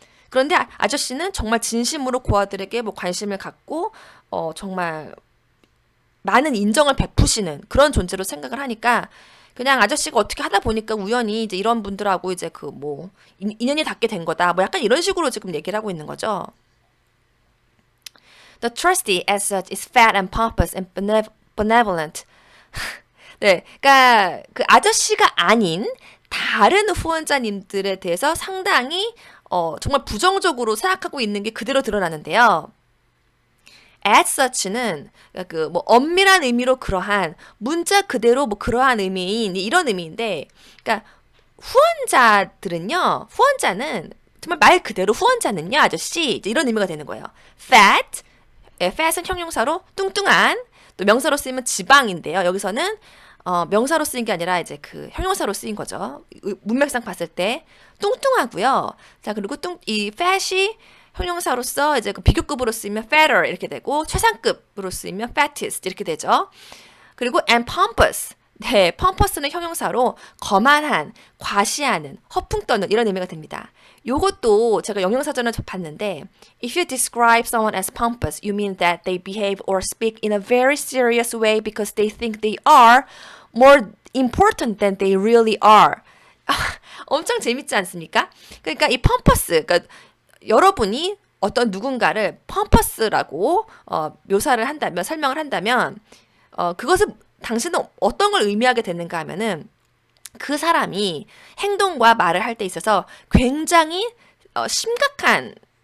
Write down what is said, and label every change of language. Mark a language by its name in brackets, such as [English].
[Korean] 그런데 아저씨는 정말 진심으로 고아들에게 뭐 관심을 갖고 정말 많은 인정을 베푸시는 그런 존재로 생각을 하니까 그냥 아저씨가 어떻게 하다 보니까 우연히 이제 이런 분들하고 이제 그 뭐 인연이 닿게 된 거다. 뭐 약간 이런 식으로 지금 얘기를 하고 있는 거죠. [English] The trustee as such is fat and pompous and benevolent. [Korean] 네, 그러니까 그 아저씨가 아닌 다른 후원자님들에 대해서 상당히 정말 부정적으로 생각하고 있는 게 그대로 드러나는데요. as such는 그 뭐 엄밀한 의미로 그러한 문자 그대로 뭐 그러한 의미인 이런 의미인데, 그러니까 후원자는 정말 말 그대로 후원자는요 아저씨 이런 의미가 되는 거예요. fat, fat은 형용사로 뚱뚱한, 또 명사로 쓰이면 지방인데요. 여기서는 명사로 쓰인 게 아니라 이제 그 형용사로 쓰인 거죠. 문맥상 봤을 때 뚱뚱하고요. 자, 그리고 이 fat이 형용사로서 이제 그 비교급으로 쓰이면 fatter 이렇게 되고, 최상급으로 쓰이면 fattest 이렇게 되죠. [English] 그리고 and pompous. [Korean] 네, pompous는 형용사로 거만한, 과시하는, 허풍 떠는 이런 의미가 됩니다. 요것도 제가 영영사전을 봤는데, [English] if you describe someone as pompous, you mean that they behave or speak in a very serious way because they think they are more important than they really are. [Korean] 엄청 재밌지 않습니까? 그러니까 이 pompous, 그러니까 여러분이 어떤 누군가를 펌퍼스라고 묘사를 한다면, 설명을 한다면 그것을 당신은 어떤 걸 의미하게 되는가 하면은 그 사람이 행동과 말을 할 때 있어서 굉장히 심각한